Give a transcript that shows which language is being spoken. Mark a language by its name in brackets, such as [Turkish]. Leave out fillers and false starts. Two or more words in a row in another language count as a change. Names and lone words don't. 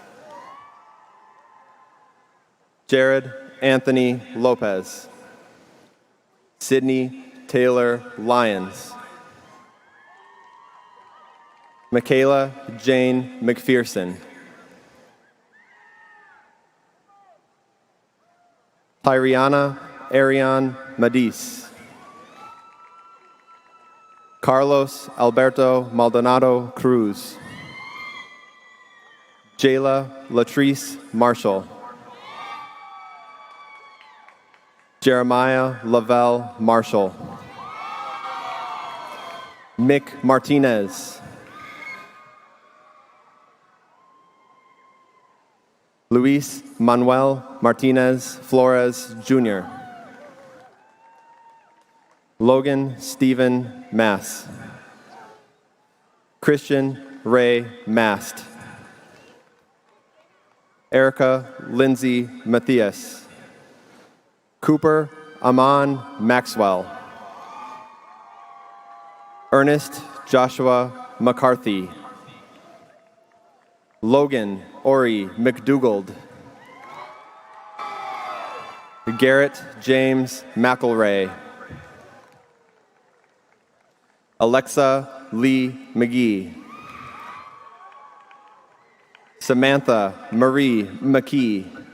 [English] Jared Anthony Lopez, Sydney Taylor Lyons, Michaela Jane McPherson, Tyriana Ariane Madis, Carlos Alberto Maldonado Cruz, Jayla Latrice Marshall, Jeremiah Lavelle Marshall, Mick Martinez, Luis Manuel Martinez Flores, Jr. Logan Stephen Mass. Christian Ray Mast. Erica Lindsay Matthias. Cooper Amon Maxwell. Ernest Joshua McCarthy. Logan Ori McDougald. Garrett James McElray. Alexa Lee McGee. Samantha Marie McKee.